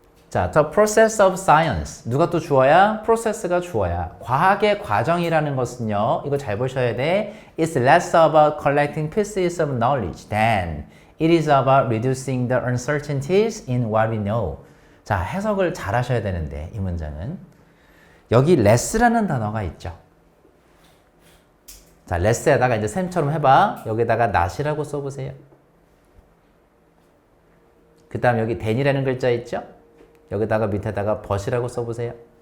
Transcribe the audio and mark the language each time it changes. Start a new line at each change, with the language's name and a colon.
English: 자, the process of science.
Korean: 누가 또 주어야? process가 주어야. 과학의 과정이라는 것은요. 이거 잘 보셔야 돼.
English: It's less about collecting pieces of knowledge than it is about reducing the uncertainties in what we know.
Korean: 자, 해석을 잘 하셔야 되는데 이 문장은 여기 less라는 단어가 있죠. 자, less에다가 이제 쌤처럼 해봐. 여기다가 not이라고 써보세요. 그 다음 여기 than이라는 글자 있죠? 여기다가 밑에다가 but이라고 써보세요.